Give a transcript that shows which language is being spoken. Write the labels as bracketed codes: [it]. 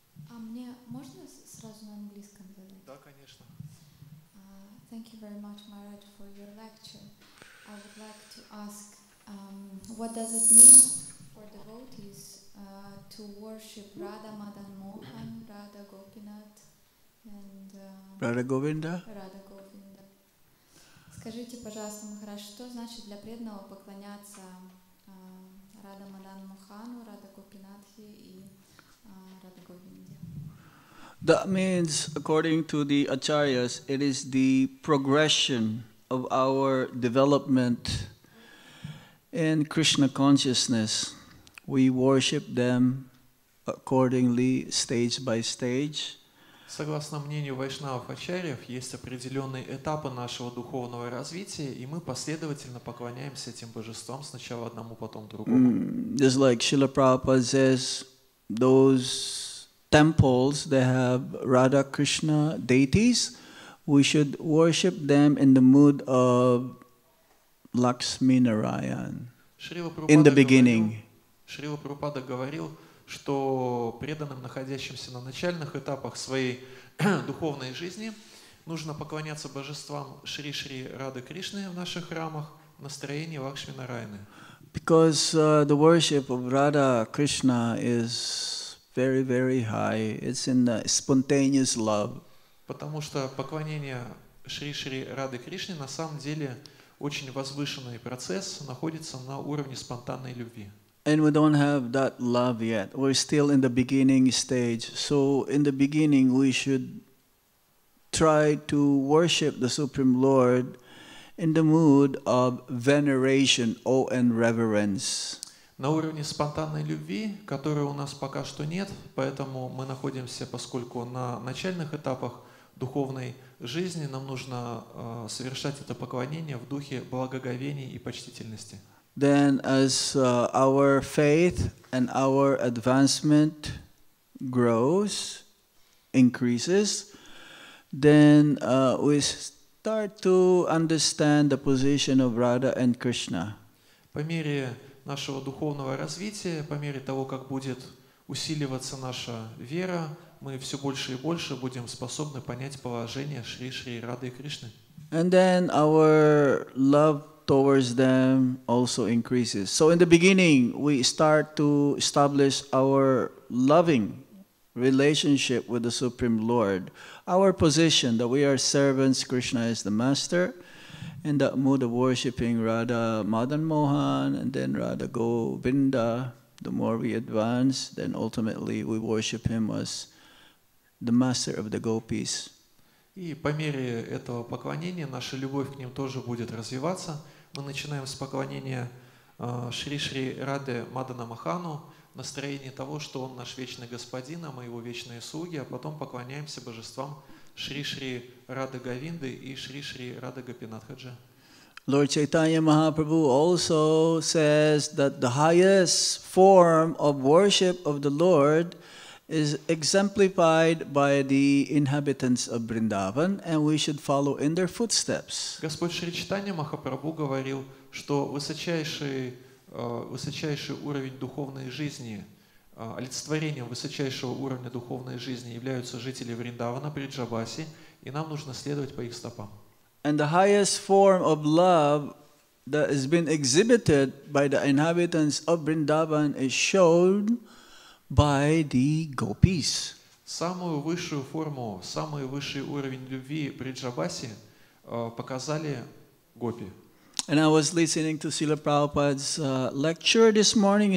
[ru] А мне можно сразу на английском задать? Да, конечно. [en] Thank you very much, Maharaj, for your lecture. I would like to ask, what does it mean for devotees to worship Radha Madan Mohan, Radha Gopinath, and Radha Govinda? Radha Govinda? [ru] Скажите, пожалуйста, Махарадж, что значит для преданного поклоняться Рада Мадан Мохану, Рада Гопинатхи и Рада Говинде? [en] That means, according to the acharyas, it is the progression of our development in Krishna consciousness. We worship them accordingly, stage by stage. [ru] Согласно мнению вайшнавов-ачарьев, есть определенные этапы нашего духовного развития, и мы последовательно поклоняемся этим божествам, сначала одному, потом другому. [en] Just like Srila Prabhupada says, those temples, they have Radha Krishna deities. We should worship them in the mood of Lakshmi Narayan in the beginning. [ru] Шрила Прабхупада говорил, что преданным, находящимся на начальных этапах своей духовной жизни, нужно поклоняться божествам Шри-Шри Рады Кришны в наших храмах в настроении Лакшми Нараяны. [en] Because the worship of Radha Krishna is very, very high. It's in the spontaneous love. [ru] Потому что поклонение Шри-Шри Рады Кришне на самом деле очень возвышенный процесс, находится на уровне спонтанной любви. [en] And we don't have that love yet. We're still in the beginning stage. So in the beginning, we should try to worship the Supreme Lord in the mood of veneration, awe and reverence. [ru] На уровне спонтанной любви, которой у нас пока что нет, поэтому мы находимся, поскольку на начальных этапах духовной жизни, нам нужно совершать это поклонение в духе благоговения и почтительности. [en] Then as our faith and our advancement grows, increases, then we start to understand the position of Radha and Krishna. [ru] По мере нашего духовного развития, по мере того, как будет усиливаться наша вера, мы все больше и больше будем способны понять положение Шри Рады и Кришны. [en] And then our love towards them also increases. So in the beginning, we start to establish our loving relationship with the Supreme Lord. Our position that we are servants, Krishna is the master, and that mood of worshipping Radha Madan Mohan and then Radha Govinda. The more we advance, then ultimately we worship him as the master of the gopis. [ru] И по мере этого поклонения наша любовь к ним тоже будет развиваться. Мы начинаем с поклонения Шри Рады Мадана Махану, настроение того, что он наш вечный господин, а мы его вечные слуги, а потом поклоняемся божествам Шри Рады Говинды и Шри Рады Гопинатхаджа. [en] Lord Chaitanya Mahaprabhu also says that the highest form of worship of the Lord is exemplified by the inhabitants of Vrindavan, and we should follow in their footsteps. [ru] Господь Шри Чайтанья Махапрабху говорил, что высочайший уровень духовной жизни, олицетворением высочайшего уровня духовной жизни являются жители Вриндавана, Бриджабаси, и нам нужно следовать по их стопам. [en] And the highest form of love that has been exhibited by the inhabitants of Vrindavan is shown by the gopis. [ru] Самую высшую форму, самый высший уровень любви Бриджабаси показали гопи. [en] And I was listening to Srila Prabhupada's lecture this morning.